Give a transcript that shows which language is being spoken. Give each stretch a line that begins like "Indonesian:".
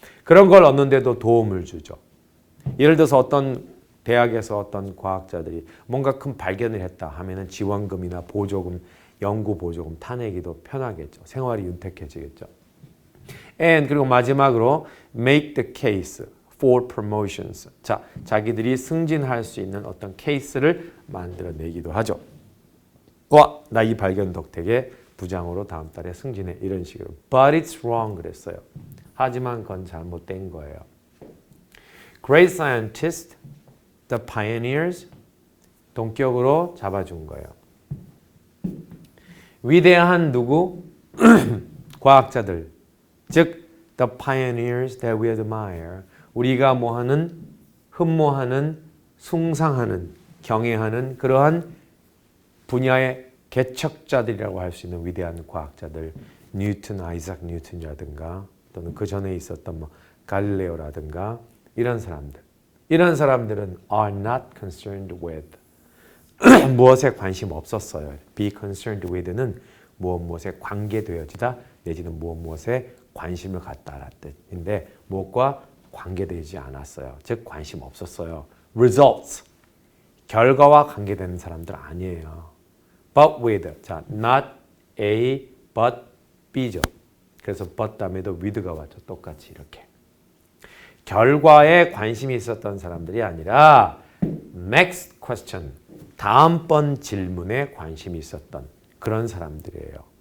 Korean: 그런 걸 얻는데도 도움을 주죠. 예를 들어서 어떤 대학에서 어떤 과학자들이 뭔가 큰 발견을 했다 하면은 지원금이나 보조금, 연구 보조금 타내기도 편하겠죠. 생활이 윤택해지겠죠.
English: And
Korean: 그리고 마지막으로
English: make the case for promotions.
Korean: 자, 자기들이 승진할 수 있는 어떤 케이스를 만들어내기도 하죠. 와, 나 이 발견 덕택에 부장으로 다음 달에 승진해. 이런 식으로.
English: But it's wrong
Korean: 그랬어요. 하지만 그건 잘못된 거예요.
English: Great scientists, the pioneers,
Korean: 동격으로 잡아준 거예요. 위대한 누구? 과학자들. 즉,
English: the pioneers that we admire.
Korean: 우리가 뭐하는, 흠모하는, 숭상하는, 경애하는 그러한 분야의 개척자들이라고 할 수 있는 위대한 과학자들, 뉴턴, 아이작 뉴턴이라든가 또는 그 전에 있었던 뭐 갈릴레오라든가 이런 사람들은
English: are not concerned with
Korean: 무엇에 관심 없었어요.
English: be concerned with
Korean: 는 무엇에 관계되어지다 내지는 무엇에 관심을 갖다라는 뜻인데 무엇과 관계되지 않았어요. 즉 관심 없었어요. results 결과와 관계되는 사람들 아니에요.
English: but with
Korean: 자
English: not A but B죠.
Korean: 그래서 but 다음에도 with가 왔죠. 똑같이 이렇게 결과에 관심이 있었던 사람들이 아니라
English: next question
Korean: 다음번 질문에 관심이 있었던 그런 사람들이에요.